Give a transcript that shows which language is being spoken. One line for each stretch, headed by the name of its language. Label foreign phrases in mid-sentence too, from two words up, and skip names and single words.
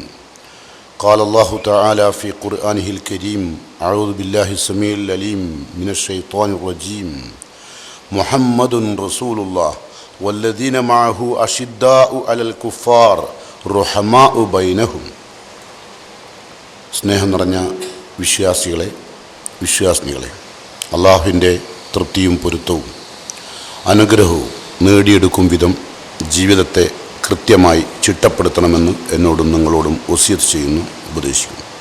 Arabic: قال الله تعالى في قرآنه الكريم: أعوذ بالله السميع العليم من الشيطان الرجيم. محمد رسول الله والذين معه أشداء على الكفار رحماء بينهم.
Malayalam: സ്നേഹം നിറഞ്ഞ വിശ്വാസിനികളെ, അള്ളാഹുവിൻ്റെ തൃപ്തിയും പൊരുത്തവും അനുഗ്രഹവും നേടിയെടുക്കും വിധം ജീവിതത്തെ കൃത്യമായി ചിട്ടപ്പെടുത്തണമെന്ന് എന്നോടും നിങ്ങളോടും വസിയത്ത് ചെയ്യുന്നു, ഉപദേശിക്കുന്നു.